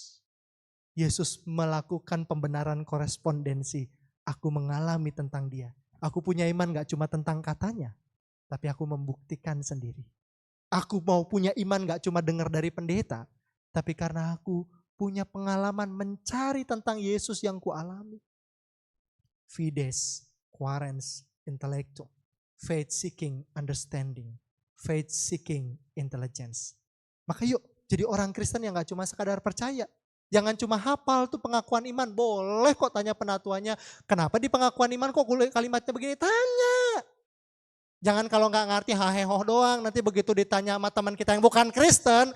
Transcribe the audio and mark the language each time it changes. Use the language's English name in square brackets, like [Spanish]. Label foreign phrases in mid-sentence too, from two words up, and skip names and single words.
[Indonesian] Yesus melakukan pembenaran korespondensi. Aku mengalami tentang dia. Aku punya iman gak cuma tentang katanya, tapi aku membuktikan sendiri. Aku mau punya iman gak cuma dengar dari pendeta, tapi karena aku punya pengalaman mencari tentang Yesus yang kualami. [Latin] Fides, quaerens, intellectum. [English] Faith seeking understanding. Faith seeking intelligence. [Indonesian] Maka yuk jadi orang Kristen yang gak cuma sekadar percaya. Jangan cuma hafal tuh pengakuan iman. Boleh kok tanya penatuannya. Kenapa di pengakuan iman kok kalimatnya begini? Tanya. Jangan kalau gak ngerti haheho doang. Nanti begitu ditanya sama teman kita yang bukan Kristen.